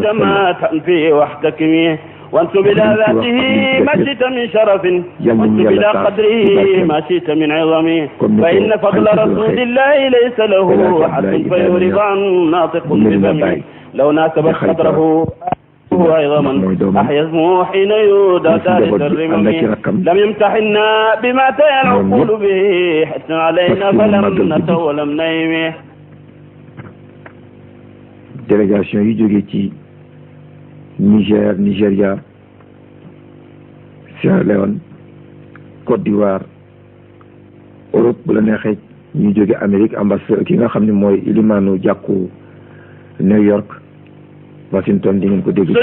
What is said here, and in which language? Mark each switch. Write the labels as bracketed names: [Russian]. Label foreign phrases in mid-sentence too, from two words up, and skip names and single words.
[Arabic] ما تنفي واحتكمي وانسب إلى ذاته ما شئت من شرف وانسب إلى قدره ما شئت من عظم فإن فضل رسول الله ليس له حد فيرضى ناطق بفمه لو ناسبت قدره هو أيضا أحيا اسمه حين يودى ثالث الرمم لم يمتحنا بما تيا العقول به حتى علينا فلم نتو ولم نيم [Wolof] délégation yi jóge ci Niger Nigeria Sierra Leone Côte d'Ivoire Europe bu la neexee ñu jóge Amérique ambassadeur ki nga xam ne mooy ilimaanu jàkku New York Washington di ngeen ko dégg.